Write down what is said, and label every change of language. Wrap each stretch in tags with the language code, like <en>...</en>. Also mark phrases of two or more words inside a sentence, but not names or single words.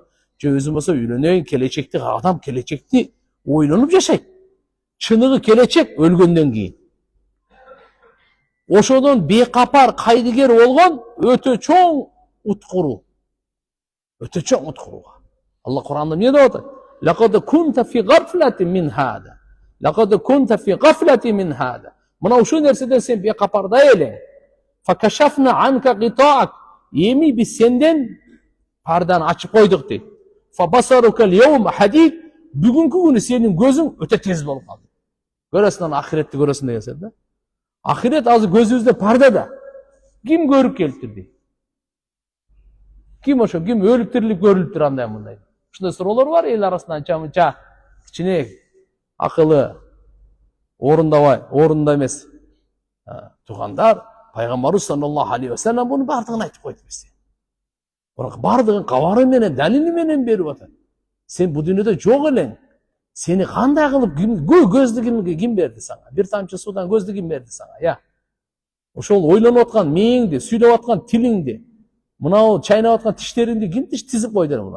<ky>Же өзүм болсо үйлөнөйүн, келечекти адам келечекти ойлонуп жашайт. Чыныгы келечек өлгөндөн кийин. Ошодон бexabar кайдыгер болгон өтө чоң уткуруу. Өтө чоң уткурууга. Алла Кур'анда эмне деп атат?</ky> <ar>لقد كنت في غفلة من هذا. لقد كنت في غفلة من هذا.</ar> <ky>Мына ушул нерседен сен бexabarда элең.</ky> <ar>فكشفنا عنك غطاءك.</ar> <ky>Эми биз сенден пардан ачып койдук дейт.</ky> <ar>فبصرك اليوم حديد.</ar> <ky>Бүгүнкү күнү сенин көзүң өтө тез болуп калды. Көрөсүң ахиретти көрөсүң деген сөз да. Ахирет азыр көзүбүздө пардада. Ким көрүп келиптир? Ким ошо, ким өлүп тирилип көрүлүптүр андай мындай. Ушундай суроолор бар эл арасында анча-мынча кичине акылы орунда эмес. Тугандар, пайгамбарыбыз</ky> <ar>صلى الله عليه وسلم</ar> <ky>буну бардыгын айтып койду бизге. Бирок бардыгын кабары менен, далили менен берип атат. Сен бу дүйнөдө жок элең. Сени кандай кылып көздү ким берди сага? Бир тамчы суудан көздү ким берди сага? Ошол ойлонуп аткан мээңди, сүйлөп аткан тилиңди, мынау чайнап аткан тиштериңди ким тизип койду булар?</ky>